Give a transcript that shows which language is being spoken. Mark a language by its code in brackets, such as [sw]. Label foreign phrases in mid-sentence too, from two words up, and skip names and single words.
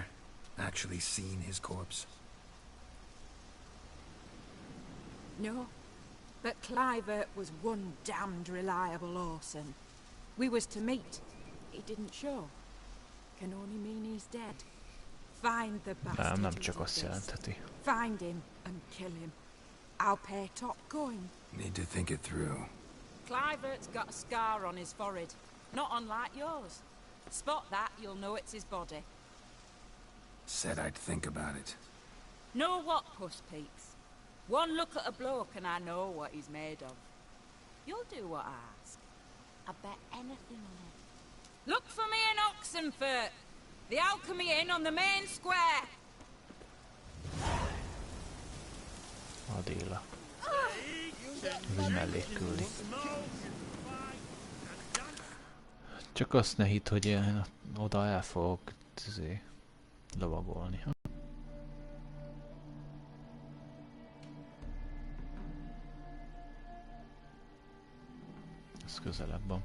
[en] Actually seen his corpse? No. But Clivert was one damned reliable horseman. We was to meet. He didn't show. Can only mean he's dead. Find the bastard. [hu] Nem csak azt jelentheti. [en] Find him and kill him. I'll pay top coin. Need to think it through. Clivert's got a scar on his forehead, not unlike yours. Spot that, you'll know it's his body. Said I'd think about it. Know what, Puss Peaks? One look at a bloke and I know what he's made of. You'll do what I ask. I bet anything on it. Look for me in Oxenfurt. The Alchemy Inn on the main square. Adéla. [hu] Ez egy mellékküldi. Csak azt ne hidd, hogy én oda el fogok lovagolni. Ez közelebb van.